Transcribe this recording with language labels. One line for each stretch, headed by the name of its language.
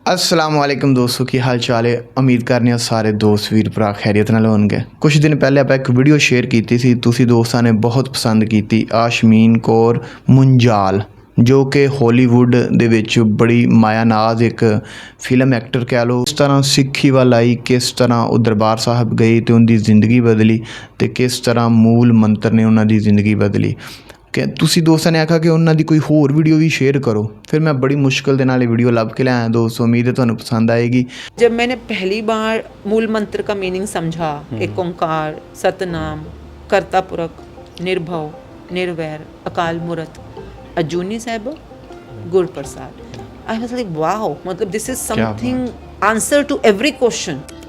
Punjabi: अस्सलाम वालेकुम दोस्तों, की हाल चाल है। उम्मीद करने हैं ਸਾਰੇ ਦੋਸਤ ਵੀਰ ਭਰਾ ਖੈਰੀਅਤ ਨਾਲ ਹੋਣਗੇ। ਕੁਝ ਦਿਨ ਪਹਿਲੇ ਆਪਾਂ ਇੱਕ ਵੀਡੀਓ ਸ਼ੇਅਰ ਕੀਤੀ ਸੀ, ਤੁਸੀਂ ਦੋਸਤਾਂ ਨੇ ਬਹੁਤ ਪਸੰਦ ਕੀਤੀ। ਆਸ਼ਮੀਨ ਕੌਰ ਮੁੰਜਾਲ ਜੋ ਕਿ ਹਾਲੀਵੁੱਡ ਦੇ ਵਿੱਚ ਬੜੀ ਮਾਇਆਨਾਜ਼ ਇੱਕ ਫਿਲਮ ਐਕਟਰ ਕਹਿ ਲਓ। ਇਸ ਤਰ੍ਹਾਂ ਸਿੱਖੀ ਵੱਲ ਆਈ, ਕਿਸ ਤਰ੍ਹਾਂ ਉਹ ਦਰਬਾਰ ਸਾਹਿਬ ਗਈ ਤੇ ਉਹਦੀ ਜ਼ਿੰਦਗੀ ਬਦਲੀ ਤੇ ਕਿਸ ਤਰ੍ਹਾਂ ਮੂਲ ਮੰਤਰ ਨੇ ਉਹਨਾਂ ਦੀ ਜ਼ਿੰਦਗੀ ਬਦਲੀ। ਕਿ ਤੁਸੀਂ ਦੋਸਤਾਂ ਨੇ ਆਖਿਆ ਕਿ ਉਹਨਾਂ ਦੀ ਕੋਈ ਹੋਰ ਵੀਡੀਓ भी शेयर करो। फिर मैं बड़ी मुश्किल के नाल वीडियो लभ के लाया दोस्तों, उम्मीद है तुहानू पसंद आएगी।
Hindi: जब मैंने पहली बार मूल मंत्र का मीनिंग समझा, एक ओंकार, सतनाम, कर्ता पुरख, निर्भव, निर्वैर, अकाल मूरत, अजूनी साहिब, गुर प्रसाद,
English: I was like wow,
Hindi: मतलब
English: This is something answer to every question.